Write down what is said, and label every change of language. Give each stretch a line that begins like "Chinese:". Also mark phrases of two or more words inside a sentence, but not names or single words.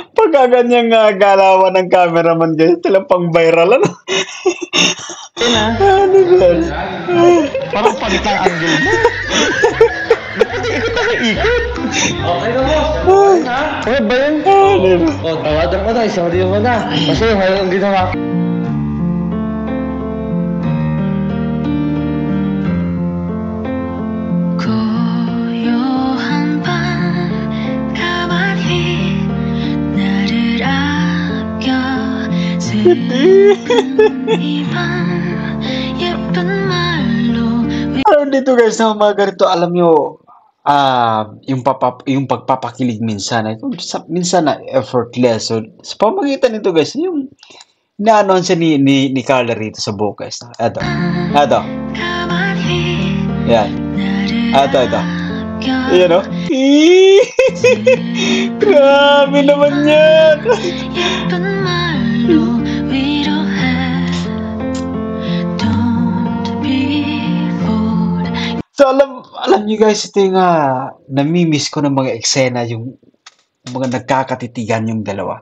Filipino: Pagkaganyang galawan ng cameraman guys, talang pang viral ano. Yan, ha? Ano yan? Parang palitang angle mo. Ba't pati ikot ako ikot? Okay na, boss. Ano ba yan? Ano yan? O, tawadan ko na, isang libo na. Kasi ngayon ang ginawa ko.
Korean: 고요한 밤 가만히 나를 아껴 슬픈 이밤 예쁜 말로
Filipino: Ano dito guys na mga ganito, alam nyo, yung pagpapakilig minsan, minsan na effortless. So, sa pamagitan nito guys, yung inaanoan siya ni Carla rito sa buhok guys. Ito.
Korean: 가만히
Filipino: Yan.
Korean: 나를
Filipino: Ito.
Korean: 아껴
Filipino: Ayan o. Grabe naman yan.
Korean: 예쁜 말로 위로해
English: Don't be fooled
Filipino: So alam niyo guys, ito yung namimiss ko ng mga eksena, yung mga nagkakatitigan yung dalawa.